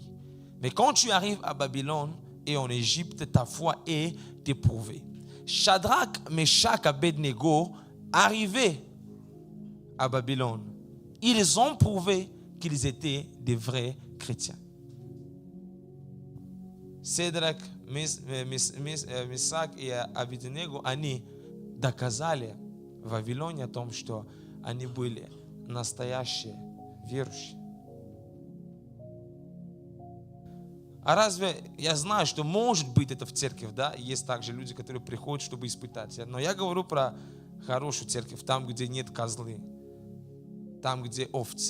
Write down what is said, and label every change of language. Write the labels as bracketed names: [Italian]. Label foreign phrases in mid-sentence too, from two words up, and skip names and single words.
[French] Mais quand tu arrives à Babylone et en Égypte, ta foi est éprouvée. Shadrach, Meshach, Abednego arrivaient à Babylone. Ils ont prouvé qu'ils étaient des vrais chrétiens. [Russian] Shadrach, Meshach и Abednego, они доказали в Вавилоне о том, что они были настоящие верующие. А разве я знаю, что может быть это в церкви, да? Есть также люди, которые приходят, чтобы испытать. Но я говорю про хорошую церковь, там, где нет козлы, там, где овцы.